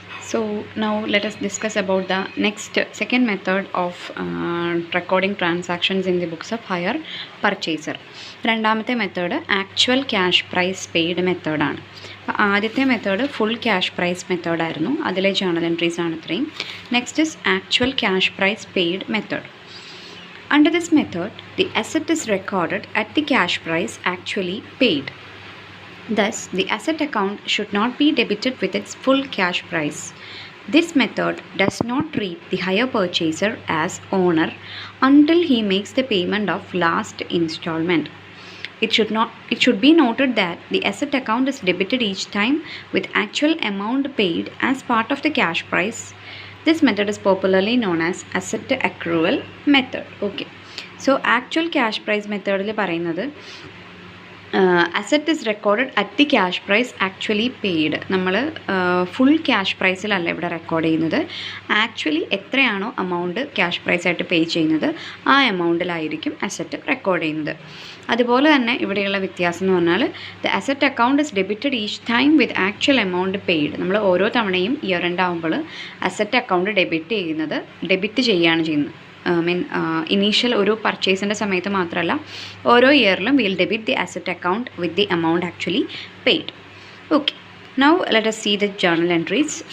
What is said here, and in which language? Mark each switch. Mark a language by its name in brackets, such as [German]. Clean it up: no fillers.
[English] So now let us discuss about the second method of recording transactions in the books of hire purchaser. [Malayalam] രണ്ടാമത്തെ method actual cash prize paid മെത്തേഡാണ്. അപ്പോൾ ആദ്യത്തെ method full cash prize മെത്തേഡായിരുന്നു, അതിലെ journal entries ആണ് ഇത്രയും. [English] Next is actual cash price paid method. Under this method, the asset is recorded at the cash price actually paid. Thus, the asset account should not be debited with its full cash price. This method does not treat the hire purchaser as owner until he makes the payment of last installment. It should be noted that the asset account is debited each time with actual amount paid as part of the cash price. This method is popularly known as asset accrual method. Okay. So actual cash price method [Malayalam] il parayunnathu [English] asset is recorded at the cash price actually paid. [Malayalam] നമ്മൾ full cash പ്രൈസിലല്ല ഇവിടെ record ചെയ്യുന്നത്. Actually എത്രയാണോ amount cash പ്രൈസായിട്ട് പേ ചെയ്യുന്നത് ആ എമൗണ്ടിലായിരിക്കും asset record ചെയ്യുന്നത്. അതുപോലെ തന്നെ ഇവിടെയുള്ള വ്യത്യാസം എന്ന് പറഞ്ഞാൽ [English] The asset account is debited each time with actual amount paid. [Malayalam] നമ്മൾ ഓരോ തവണയും ഇയർ എൻഡ് ആകുമ്പോൾ അസറ്റ് അക്കൗണ്ട് ഡെബിറ്റ് ചെയ്യുകയാണ് ചെയ്യുന്നത്. ഇനീഷ്യൽ ഒരു പർച്ചേസിൻ്റെ സമയത്ത് മാത്രമല്ല, ഓരോ ഇയറിലും [English] Will debit the asset account with the amount actually paid. Okay, now let us see the journal entries.